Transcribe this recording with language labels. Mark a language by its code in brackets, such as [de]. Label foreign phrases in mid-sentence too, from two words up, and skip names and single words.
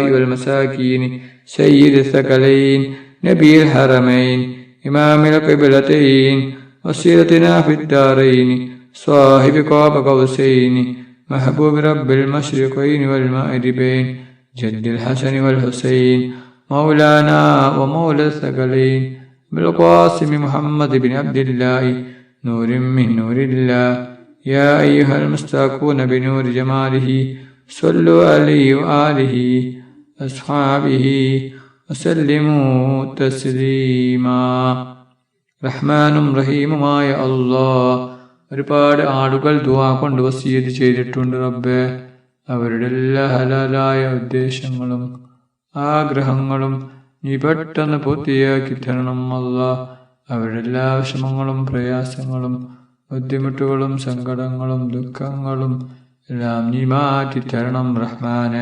[ar] والمساكين سيد الثقلين نبي الحرمين إمام القبلتين وسيلتنا في الدارين صاحب قاب قوسين محبوب رب المشرقين والمغربين جد الحسن والحسين مولانا ومولى الثقلين بالقاسم محمد بن عبد الله نور من نور الله. يا أيها المستاقون بنور جماله صلوا عليه وآله أصحابه وسلموا تسليما. [ml] റഹ്മാനും റഹീമുമായ അല്ലാഹ്. ഒരുപാട് ആളുകൾ ദുആ കൊണ്ട് വസിയത്ത് ചെയ്തിട്ടുണ്ട് റബ്ബേ. അവരുടെ എല്ലാ ഹലാലായ ഉദ്ദേശങ്ങളും ആഗ്രഹങ്ങളും നീ പെട്ടെന്ന് പൂർത്തിയാക്കി തരണം അല്ലാഹ്. അവരുടെ എല്ലാ വിഷമങ്ങളും പ്രയാസങ്ങളും ബുദ്ധിമുട്ടുകളും സങ്കടങ്ങളും ദുഃഖങ്ങളും എല്ലാം നീ മാറ്റി തരണം റഹ്മാനെ.